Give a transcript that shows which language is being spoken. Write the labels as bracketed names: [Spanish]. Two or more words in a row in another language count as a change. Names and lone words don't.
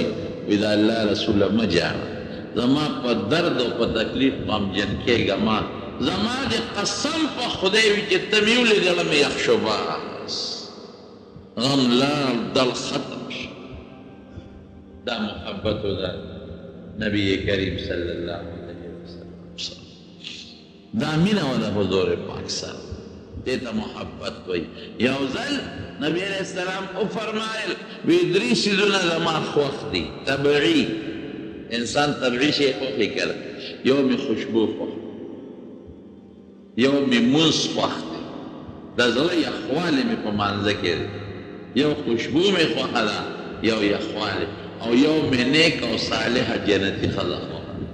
[Pashto] وی د الله رسوله مه جاړه، زما په درد او په تکلیف غمجن کېږه ما، زما د قسم په خدای وي چې ته مې ولیدلم یخ شو بس غم لاړ دل ختم شو. دا محبت و دا نبی کریم [Arabic] صلی اللہ علیہ وسلم، [Pashto] دا مینه و دا حضور پاک سره، دیتا محبت وی. یو ځل نبی [Arabic] علیہ السلام [Pashto] او فرمایل وی درې څیزونه زما خوښ دي، طبعي انسان طبعي شی خوښي کړه، یو مې خوشبو خوښ، یو مې مونځ خوښ دی، د زړه یخوالی مې په مانځه کې دی، یو خوشبو مې خوښه ده، یو یخوالی، او یو مې نیک او صالحه جنتي ښځه خوښه ده.